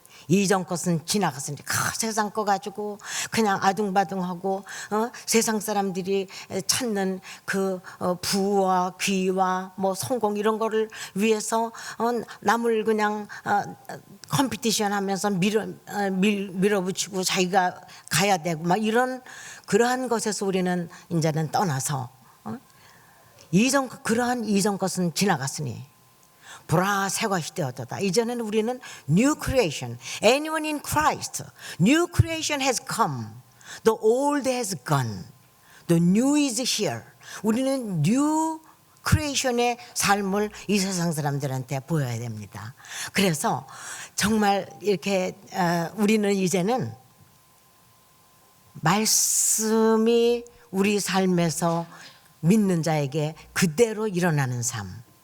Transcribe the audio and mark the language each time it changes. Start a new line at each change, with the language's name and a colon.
Korean: 이전 것은 지나갔으니 세상 거 가지고 그냥 아둥바둥하고 세상 사람들이 찾는 그 부와 귀와 뭐 성공 이런 거를 위해서 남을 그냥 컴피티션 하면서 밀어붙이고 자기가 가야 되고 막 이런 그러한 것에서 우리는 이제는 떠나서 그러한 이전 것은 지나갔으니 보라 새 것이 되었도다. 이제는 우리는
English: new creation. Anyone in Christ, new creation has come. The old has gone. The new is here.
Korean: 우리는 new creation의 삶을 이 세상 사람들한테 보여야 됩니다. 그래서 정말 이렇게 우리는 이제는 말씀이 우리 삶에서 믿는 자에게 그대로 일어나는 삶.